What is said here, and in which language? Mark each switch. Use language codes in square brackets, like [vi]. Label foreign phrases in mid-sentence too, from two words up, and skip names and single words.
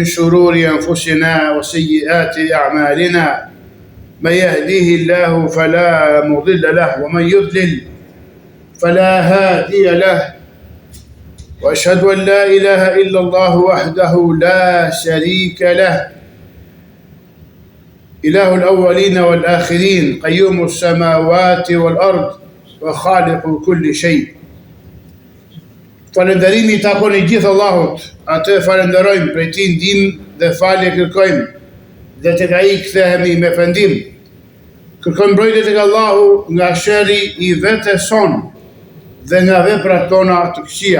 [ar] شرور أنفسنا وسيئات أعمالنا من يهديه الله فلا مضل له ومن يضلل فلا هادي له وأشهد أن لا إله إلا الله وحده لا شريك له إله الأولين والآخرين قيوم السماوات والأرض وخالق كل شيء. [sq] Falënderimi takon i gjithë Allahut, atë falenderojmë, prej tij ndihmë dhe falje kërkojmë, dhe tek ai kthehemi me pendim. Kërkojmë mbrojtje tek Allahu nga sherri i vetes son dhe nga veprat tona të këqija.